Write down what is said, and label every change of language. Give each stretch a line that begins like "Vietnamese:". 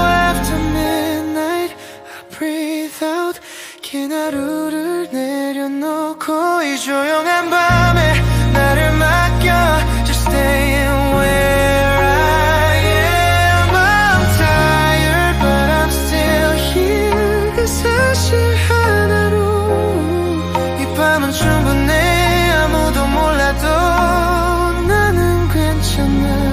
English: After midnight I breathe out.
Korean: 긴 하루를 내려놓고 이 조용한 밤에 나를 맡겨.
English: Just staying where I am. I'm tired but I'm still here.
Korean: 그 사실 하나로 이 밤은 충분해. 아무도 몰라도 나는 괜찮아.